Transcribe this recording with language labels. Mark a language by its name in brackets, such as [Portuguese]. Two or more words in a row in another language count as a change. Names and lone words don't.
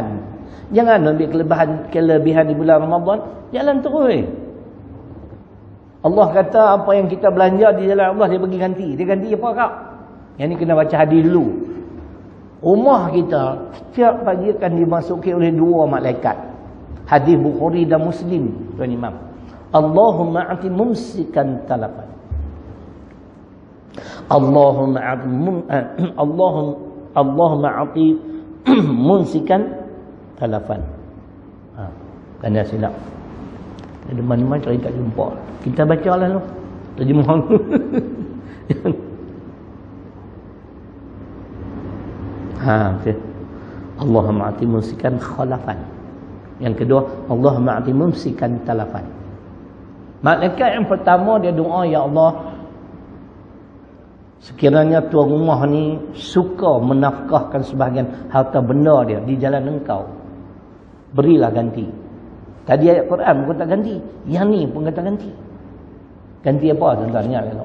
[Malay] Jangan ambil kelebihan di bulan Ramadan, jalan terus. Allah kata apa yang kita belanja di jalan Allah dia bagi ganti. Dia ganti apa kak? Yang ni kena baca hadis dulu. Rumah kita setiap pagi akan dimasuki oleh 2 malaikat. Hadis Bukhari dan Muslim, tuan imam. [Arabic] اللهم أعط ممسكا تلفا. اللهم أعط ممسكا تلفا. [Malay] Kena silap. Ada mana-mana cari tak jumpa. Kita baca lah tu. Terjemahan. Okay. [Arabic] اللهم أعط ممسكا خلفا. [Malay] Yang kedua, [Arabic] اللهم أعط ممسكا تلفا. [Malay] Malaikat yang pertama dia doa, ya Allah, sekiranya tuan rumah ni suka menafkahkan sebahagian harta benda dia di jalan engkau, berilah ganti. Tadi ayat Quran pun tak ganti, yang ni pun kata ganti. Ganti apa tuan-tuan? Ingat tak?